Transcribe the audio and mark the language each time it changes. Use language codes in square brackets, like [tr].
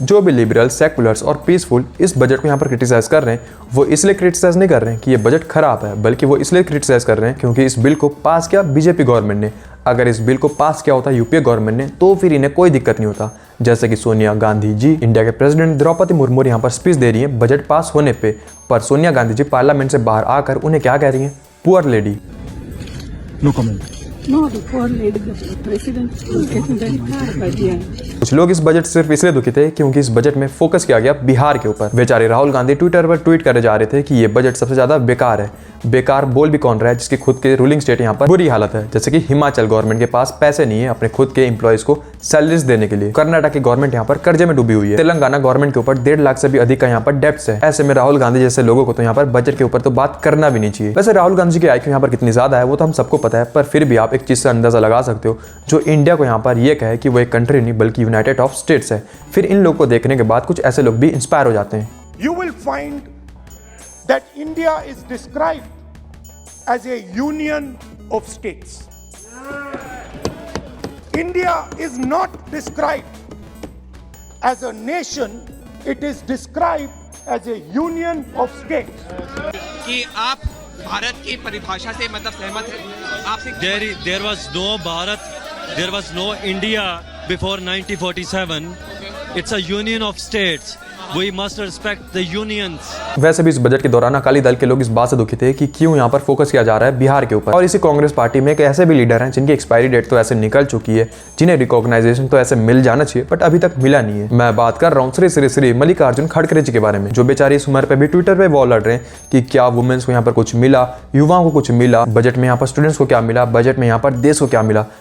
[hi] जो भी liberal, seculars और पीसफुल इस बजट को यहाँ पर क्रिटिसाइज कर रहे हैं, वो इसलिए क्रिटिसाइज नहीं कर रहे हैं कि ये बजट खराब है, बल्कि वो इसलिए क्रिटिसाइज कर रहे हैं क्योंकि इस बिल को पास किया बीजेपी गवर्नमेंट ने। अगर इस बिल को पास किया होता यूपीए गवर्नमेंट ने तो फिर इन्हें कोई दिक्कत नहीं होता। जैसे कि सोनिया गांधी जी, इंडिया के प्रेसिडेंट द्रौपदी मुर्मू यहाँ पर स्पीच दे रही हैं बजट पास होने पे, पर सोनिया गांधी जी पार्लियामेंट से बाहर आकर उन्हें क्या कह रही हैं? Poor lady. No comment. [en] No, the poor lady, the president was getting very tired by the end. [hi] कुछ लोग इस बजट से सिर्फ इसलिए दुखी थे क्योंकि इस बजट में फोकस किया गया बिहार के ऊपर। बेचारे राहुल गांधी ट्विटर पर ट्वीट करे जा रहे थे कि ये बजट सबसे ज्यादा बेकार है। बेकार बोल भी कौन रहा है जिसकी खुद के रूलिंग स्टेट यहाँ पर बुरी हालत है, जैसे कि हिमाचल गवर्नमेंट के पास पैसे नहीं है अपने खुद के एम्प्लॉइज को सैलरीज देने के लिए। कर्नाटक की गवर्नमेंट यहाँ पर कर्जे में डूबी हुई है। तेलंगाना गवर्नमेंट के ऊपर 1.5 लाख से भी अधिक का यहाँ पर डेब्ट्स है। ऐसे में राहुल गांधी जैसे लोगों को तो यहाँ पर बजट के ऊपर तो बात करना भी नहीं चाहिए। वैसे राहुल गांधी की आईक्यू यहाँ पर कितनी ज्यादा है वो तो हम सबको पता है, पर फिर भी आप एक चीज से अंदाजा लगा सकते हो जो इंडिया को यहाँ पर यह कहे कि वो एक कंट्री नहीं बल्कि यूनाइटेड ऑफ स्टेट्स है। फिर इन लोगों को देखने के बाद कुछ ऐसे लोग भी इंस्पायर हो जाते हैं। [en] You will find that India is described as a union of states. India is not described as a nation, it is described as a union of states. [hi] कि आप भारत की परिभाषा से मतलब सहमत हैं? आपसे [en] there was no Bharat, there was no India before 1947. It's a union of states. We must respect the unions. [hi] वैसे भी इस बजट के दौरान अकाली दल के लोग इस बात से दुखी थे कि क्यों यहाँ पर फोकस किया जा रहा है बिहार के ऊपर। और इसी कांग्रेस पार्टी में एक ऐसे भी लीडर हैं जिनकी एक्सपायरी डेट तो ऐसे निकल चुकी है, जिन्हें रिकॉग्नाइजेशन तो ऐसे मिल जाना चाहिए बट अभी तक मिला नहीं है। मैं बात कर रहा हूँ श्री श्री श्री मल्लिकार्जुन खड़गे जी के बारे में, जो बेचारे इस उम्र पे भी ट्विटर पे वॉर लड़ रहे हैं कि क्या वुमेन्स को यहाँ पर कुछ मिला, युवाओं को कुछ मिला, बजट में यहाँ पर स्टूडेंट्स को क्या मिला, बजट में यहाँ पर देश को क्या मिला।